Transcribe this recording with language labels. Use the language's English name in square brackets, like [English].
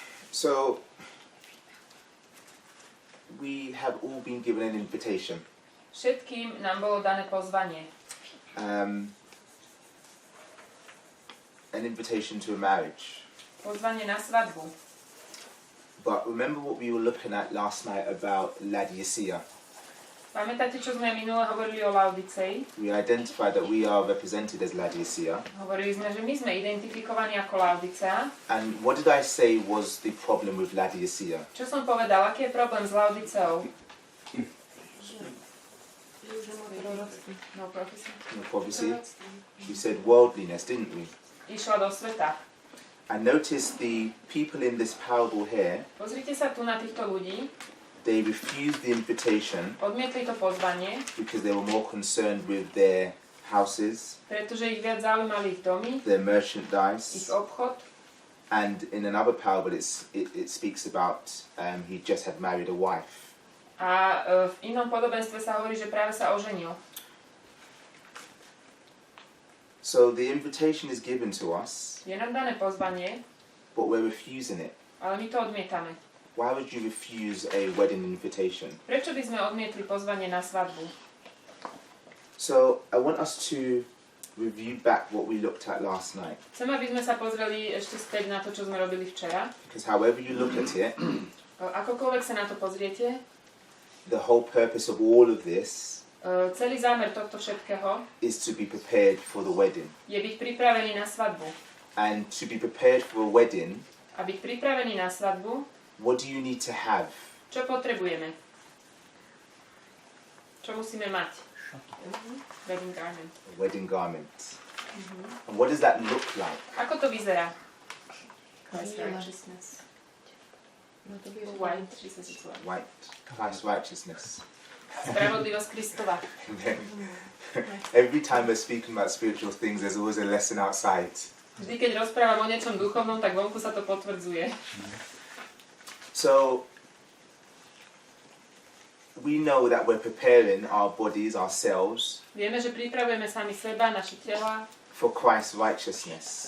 [English] So, we have all been given an invitation. [Slovak] Všetkým nám bolo dané pozvanie. [English] An invitation to a marriage. [Slovak] Pozvanie na svadbu. [English] But remember what we were looking at last night about Laodicea. [Slovak] Pamätáte, čo sme minule hovorili o Laodicei? [English] We identified that we are represented as Laodicea. [Slovak] Hovorili sme, že my sme identifikovaní ako Laodicea. [English] And what did I say was the problem with Laodicea? [Slovak] Čo som povedal, aký je problém s Laodiceou? [English] No prophecy. We said worldliness, didn't we? [Slovak] Išla do sveta. [English] And notice the people in this parable here. [Slovak] Pozrite sa tu na týchto ľudí. [English] They refused the invitation. [Slovak] Odmietli to pozvanie. [English] Because they were more concerned with their houses. [Slovak] Pretože ich viac zaujímali ich domy. [English] Their merchandise. [Slovak] Ich obchod. [English] And in another parable, it speaks about he just had married a wife. [Slovak] A v inom podobenstve sa hovorí, že práve sa oženil. [English] So the invitation is given to us, [Slovak] Je nám dané pozvanie, [English] but we're refusing it. [Slovak] ale my to odmietame. [English] Why would you refuse a wedding invitation? [Slovak] Prečo by sme odmietli pozvanie na svadbu? [English] So I want us to review back what we looked at last night. [Slovak] Chcem, aby sme sa pozreli ešte späť na to, čo sme robili včera. [English] Because however you look at it, [Slovak] Akokoľvek sa na to pozriete, [English] the whole purpose of all of this [Slovak] celý zámer tohto všetkého [English] is to be prepared for the wedding. [Slovak] je byť pripravený na svadbu. [English] And to be prepared for a wedding, [Slovak] A byť pripravený na svadbu, [English] what do you need to have? [Slovak] čo potrebujeme? Čo musíme mať? [English] Wedding garment. A wedding garment. And what does that look like? [Slovak] Ako to vyzerá? [English] Christ righteousness. White. She says it's white. White. Christ's righteousness. [Slovak] Spravodlivosť Kristova. [English] And then, every time we're speaking about spiritual things, there's always a lesson outside. [Slovak] Vždy, keď rozprávam o niečom duchovnom, tak vonku sa to potvrdzuje. [English] So, we know that we're preparing our bodies, ourselves, [Slovak] Vieme, že pripravujeme sami seba, naše tela [English] for Christ's righteousness.